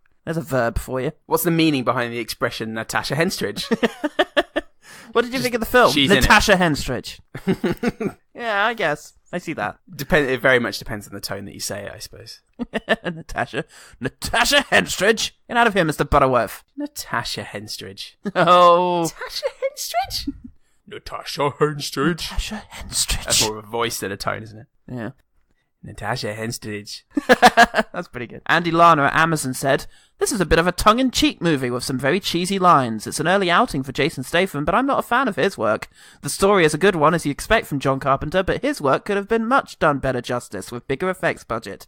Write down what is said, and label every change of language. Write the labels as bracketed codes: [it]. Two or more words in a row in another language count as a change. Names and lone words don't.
[en] There's a verb for you. What's the meaning behind the expression Natasha Henstridge? What did you think of the film? She's Natasha Henstridge. Yeah, I guess. I see that. It very much depends on the tone that you say it, I suppose. Natasha Henstridge. Get out of here, Mr. Butterworth. Natasha Henstridge. Oh. Natasha Henstridge? Natasha Henstridge. Natasha Henstridge. That's more of a voice than a tone, isn't it? Yeah. Natasha Henstridge. That's pretty good. Andy Lana at Amazon said, "This is a bit of a tongue-in-cheek movie with some very cheesy lines. It's an early outing for Jason Statham, but I'm not a fan of his work. The story is a good one, as you expect from John Carpenter, but his work could have been much done better justice with bigger effects budget.